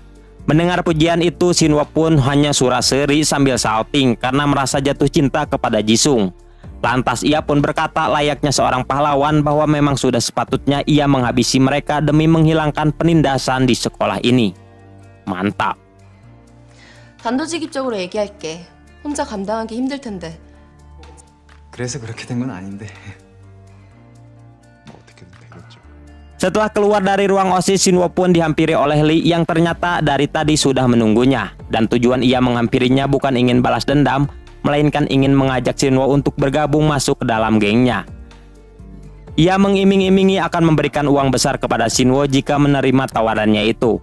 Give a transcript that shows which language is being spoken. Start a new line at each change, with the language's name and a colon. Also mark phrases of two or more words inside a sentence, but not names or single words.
Indonesian: Mendengar pujian itu, Shinwo pun hanya suraseri sambil salting karena merasa jatuh cinta kepada Jisung. Lantas ia pun berkata layaknya seorang pahlawan bahwa memang sudah sepatutnya ia menghabisi mereka demi menghilangkan penindasan di sekolah ini. Mantap.
Korean: 단도직입적으로 얘기할게. 혼자 감당하기 힘들 텐데. 그래서 그렇게 된 건 아닌데. 뭐 어떻게든 되겠죠.
Indonesian: Setelah keluar dari ruang OSIS, Shinwo pun dihampiri oleh Lee yang ternyata dari tadi sudah menunggunya. Dan tujuan ia menghampirinya bukan ingin balas dendam, melainkan ingin mengajak Shinwo untuk bergabung masuk ke dalam gengnya. Ia mengiming-imingi akan memberikan uang besar kepada Shinwo jika menerima tawarannya itu.